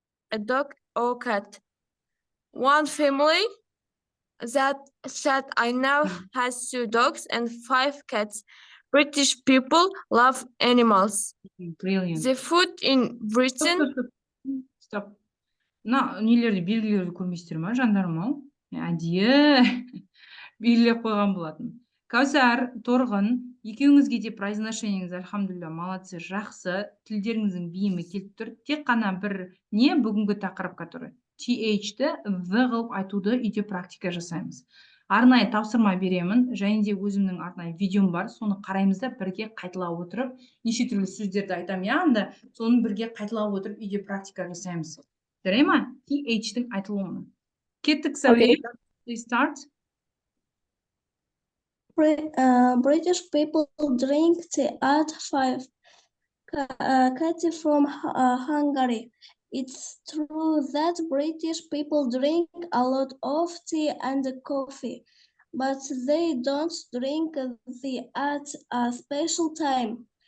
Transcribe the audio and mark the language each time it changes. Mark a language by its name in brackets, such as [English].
[English] A dog or cat. One family that I know has 2 dogs and 5 cats. British people love animals. Brilliant. The food in Britain. [Kazakh] Стоп. Мына нелерді белгілерді көрмейсіздер ма, жандарым ау? Әдейі белгілеп қойған болатын. Каусар, Торғын, екеуіңізге де произношениеңіз [Russian] альхамдулилля молодцы, [Kazakh] жақсы, тілдеріңіздің бейімі келіп тұр. Тек қана бір не бүгінгі тақырыпқа тұр. TH-ті V қылып айтуды үйде практика жасаймыз. Арнайы тапсырма беремін, және де өзімнің арнайы видеом бар, соны қараймыз да бірге қайталап отырып, неше түрлі сөздерді айтамын, яғында соны бірге қайталап отырып үйде практика жасаймыз. Жарай ма? TH-тің айтылуын. Кеттік, Сәуле. [English] Please start. British people drink tea at 5. Katie from Hungary. It's true that British people drink a lot of tea and coffee, but they don't drink tea at a special time.